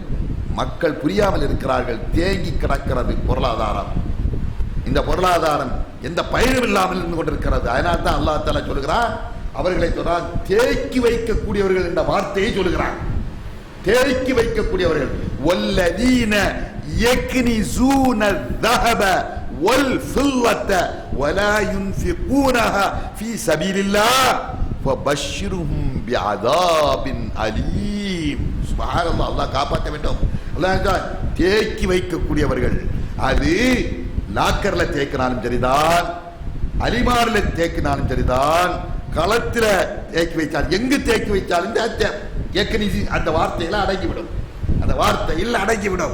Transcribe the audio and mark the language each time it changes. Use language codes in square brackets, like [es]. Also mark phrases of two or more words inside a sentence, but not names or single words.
[ta] மக்கள் புரியாமல் இருக்கிறார்கள். தேங்கி கிடக்கிறது பொருளாதாரம். இந்த பொருளாதாரம் எந்த பயனும் இல்லாமல் இருந்து கொண்டிருக்கிறது. அதனால தான் [ar] الله تعالى [ta] சொல்கிறான், அவர்களை சொல்றான் தேக்கி வைக்கக்கூடியவர்கள் என்ற வார்த்தையை சொல்கிறான். தேக்கி வைக்கக்கூடியவர்கள், [ar] வல்லதீன يكنزون الذهب والفضة ولا ينفقونها في سبيل الله فبشرهم بعذاب أليم. [ta] சுப்ஹானல்லாஹ், அல்லாஹ் காப்பாற்ற வேண்டும். அல்லாஹ் தேக்கி வைக்கக்கூடியவர்கள், அது லாக்கர்ல தேக்கினாலும் சரிதான், அலிமாரில் தேக்கினாலும் சரிதான், களத்துல தேக்கி வைத்தால், எங்கு தேக்கி வைத்தாலும் அந்த வார்த்தையில அடங்கிவிடும், அந்த வார்த்தையில் அடங்கிவிடும்.